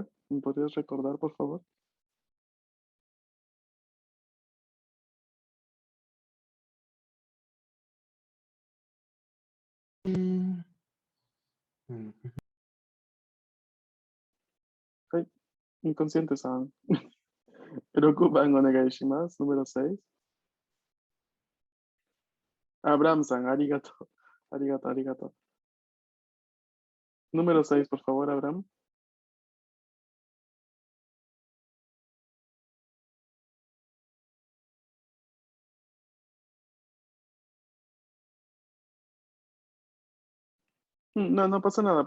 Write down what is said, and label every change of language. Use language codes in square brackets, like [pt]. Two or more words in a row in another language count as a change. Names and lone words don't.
[es] ¿Me podrías recordar, por favor? Ay, inconsciente-san. [ja] 六番お願いします, [es] número 6. [ja] Abraham-san, arigato. ありがとう、ありがとう. [es] Número 6, por favor, Abraham. No, no pasa nada.